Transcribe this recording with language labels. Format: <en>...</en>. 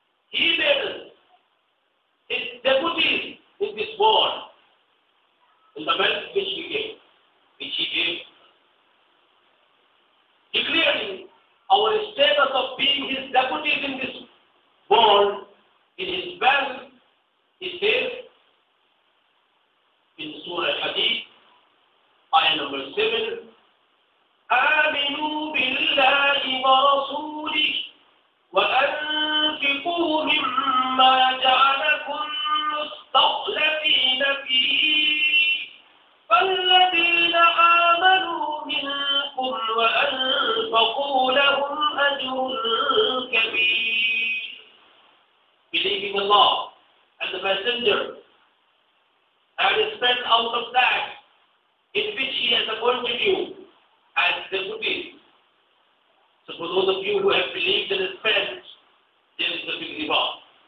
<en>He made us his deputies in this world, in the wealth which He gave, declaring our status of being His deputies in this world, in His wealth. He says in Surah Hadith, ayah number 7,</en> <ar>آمنوا بالله ورسوله وأنفقوا مما جعلكم مستخلفين فيه فالذين آمنوا منكم وأنفقوا لهم أجر كبير.</ar> <en>Believing Allah and the Messenger, and spend out of that in which He has appointed you as deputies. So for those of you who have believed and spent, there is a big reward.</en>